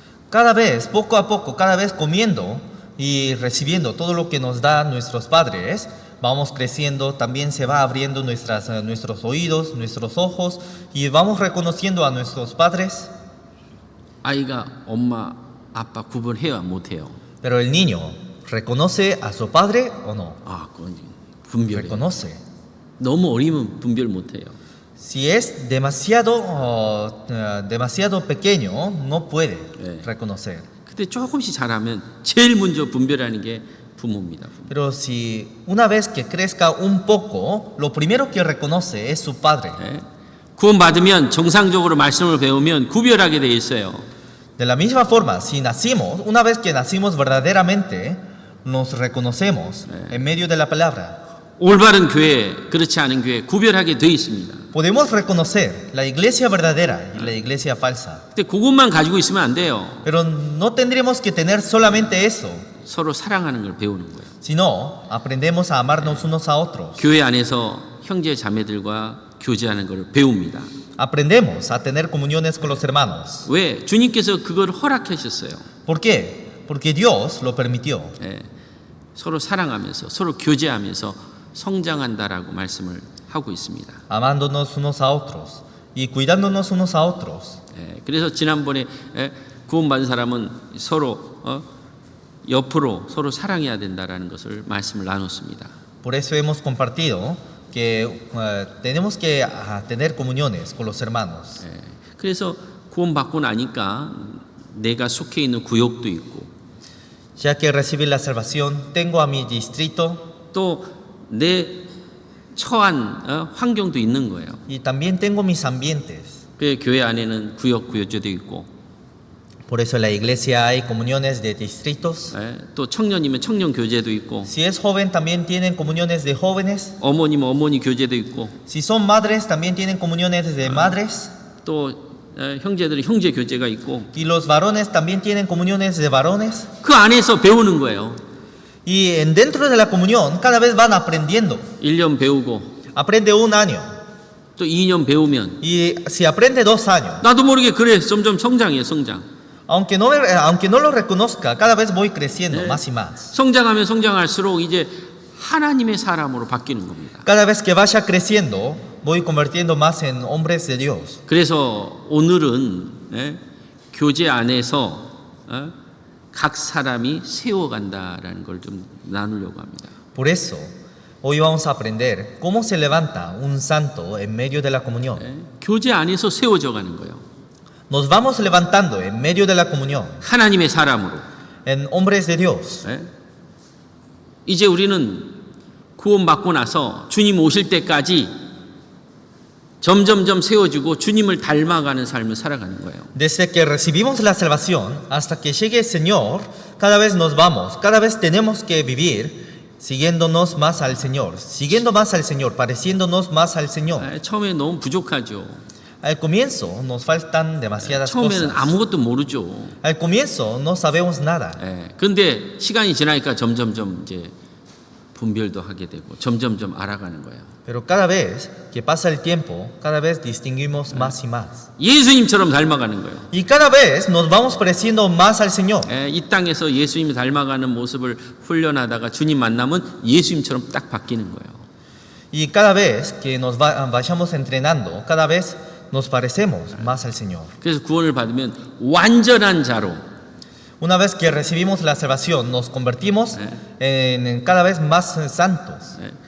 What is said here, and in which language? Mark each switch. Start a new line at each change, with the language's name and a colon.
Spanish: Cada vez, poco a poco, cada vez comiendo y recibiendo todo lo que nos da nuestros padres, vamos creciendo, también se va abriendo nuestros oídos, nuestros ojos y vamos reconociendo a nuestros padres.
Korean: 아이가 엄마 아빠 구분해야 못해요.
Spanish: Pero el niño reconoce a su padre o no.
Korean: 아, 그건 분별해.
Spanish: Reconoce.
Korean: 너무 어리면 분별 못해요.
Spanish: Si es demasiado pequeño, no puede
Korean: 네.
Spanish: reconocer.
Korean: 근데 조금씩 자라면 제일 먼저 분별하는 게 부모입니다. 부모.
Spanish: Pero si una vez que crezca un poco, lo primero que reconoce es su padre.
Korean: 네. 구원받으면 정상적으로 말씀을 배우면 구별하게 돼 있어요.
Spanish: De la misma forma, si nacimos, una vez que nacimos verdaderamente, nos reconocemos en medio de la palabra.
Korean: 올바른 교회, 그렇지 않은 교회 구별하게 돼 있습니다.
Spanish: Podemos reconocer la iglesia verdadera y la iglesia falsa.
Korean: 근데 그것만 가지고 있으면 안 돼요.
Spanish: Pero no tendremos que tener solamente eso,
Korean: 서로 사랑하는 걸 배우는 거예요.
Spanish: sino aprendemos a amarnos unos a otros.
Korean: 교회 안에서 형제 자매들과 교제하는 걸 배웁니다.
Spanish: Aprendemos a tener comuniones con los hermanos.
Korean: 왜? 주님께서 그걸 허락하셨어요.
Spanish: ¿Por qué? Porque Dios lo permitió.
Korean: 예, 서로 사랑하면서 서로 교제하면서 성장한다라고 말씀을 하고 있습니다.
Spanish: Amándonos unos a otros y cuidándonos unos a otros.
Korean: 예, 그래서 지난번에 구원받은 사람은 서로 옆으로 서로 사랑해야 된다라는 것을 말씀을 나눴습니다.
Spanish: Por eso hemos compartido que tenemos que tener comuniones con los hermanos.
Korean: 예, 그래서 구원받고 나니까 내가 속해 있는 구역도 있고
Spanish: Ya que recibí la salvación, tengo a mi distrito
Korean: 또 내 처한 환경도 있는 거예요.
Spanish: y también tengo mis ambientes.
Korean: 그 교회 안에는 구역도 있고
Spanish: Por eso en la iglesia hay comuniones de distritos.
Korean: 예, 또 청년이면 청년 교제도 있고
Spanish: Si es joven, también tienen comuniones de jóvenes.
Korean: 어머니면 어머니 교제도 있고
Spanish: Si son madres, también tienen comuniones de madres.
Korean: 또 형제들은 형제 교제가 있고
Spanish: Y los varones también tienen comuniones de varones.
Korean: 그 안에서 배우는 거예요.
Spanish: Y dentro de la comunión cada vez van aprendiendo.
Korean: 1년 배우고
Spanish: Aprende un año.
Korean: 또 2년 배우면
Spanish: Y si aprende 2 años,
Korean: 나도 모르게 그래 점점 성장해요. 성장.
Spanish: aunque no lo reconozca, cada vez voy creciendo más y más.
Korean: 성장하면 성장할수록 이제 하나님의 사람으로 바뀌는 겁니다.
Spanish: Cada vez que vaya creciendo, voy convirtiendo más en hombres de Dios.
Korean: 그래서 오늘은 교제 안에서 각 사람이 세워간다라는 걸 좀 나누려고 합니다.
Spanish: Por eso, hoy vamos a aprender cómo se levanta un santo en medio de la comunión.
Korean: 교제 안에서 세워져 가는 거예요.
Spanish: Nos vamos levantando en medio de la comunión,
Korean: 하나님의 사람으로.
Spanish: en hombres de Dios.
Korean: 이제 우리는 구원받고 나서 주님 오실 때까지 점점점 세워지고 주님을 닮아가는 삶을 살아가는 거예요.
Spanish: Desde que recibimos la salvación hasta que llegue el Señor, cada vez nos vamos, cada vez tenemos que vivir siguiéndonos más al Señor, siguiendo más al Señor, pareciéndonos más al Señor.
Korean: 처음에 너무 부족하죠.
Spanish: Al comienzo nos faltan demasiadas
Korean: 처음에는
Spanish: cosas.
Korean: 아무것도 모르죠.
Spanish: Al comienzo no sabemos nada.
Korean: 그런데 시간이 지나니까 점점점 이제 분별도 하게 되고 점점점 알아가는 거예요.
Spanish: Pero cada vez que pasa el tiempo, cada vez distinguimos más y más.
Korean: 예수님처럼 닮아가는 거예요.
Spanish: Y cada vez nos vamos pareciendo más al Señor.
Korean: 이 땅에서 예수님이 닮아가는 모습을 훈련하다가 주님 만나면 예수님처럼 딱 바뀌는 거예요.
Spanish: Y cada vez que nos vayamos entrenando, cada vez nos parecemos más al Señor.
Korean: 그래서 구원을 받으면 완전한 자로
Spanish: Una vez que recibimos la salvación, nos convertimos en cada vez más santos,